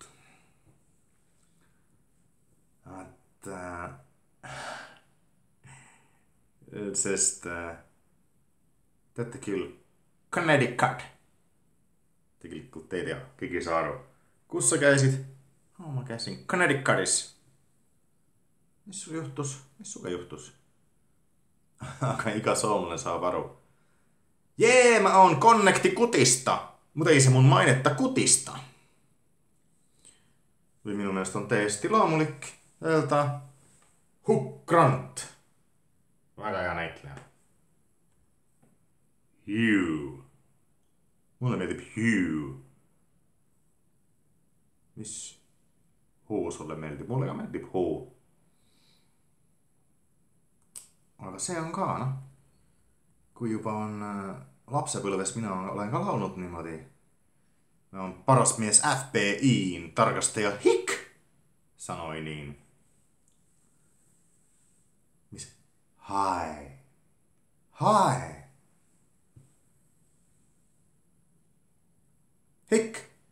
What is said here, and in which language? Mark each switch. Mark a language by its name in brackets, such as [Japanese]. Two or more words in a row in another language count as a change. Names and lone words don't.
[Estonian] Sest teate küll Connecticut. Tegelikult ei tea, keegi ei saa aru. Kus sa käisid? Ma käisin Connecticutis. Mis sul juhtus? Mis suga juhtus? Aga iga soomlane saab aru. [Finnish] Jee, mä oon Connecticutista. Mutta ei se mun mainetta kutista. [Estonian] Või minu mielestä on täiesti laamulik öelda Hugh Grant. Väga hea näitleja. Hugh. Mulle meeldib Hugh. Mis H sulle meeldib? Mulle ka meeldib H. Aga see on ka, noh. Kui juba on lapsepõlves mina olen ka laulnud niimoodi. [Finnish] Mä on paras mies FBI:n tarkastaja Hick, sanoi niin. [Estonian] Mis? Hi. Hi. Hick.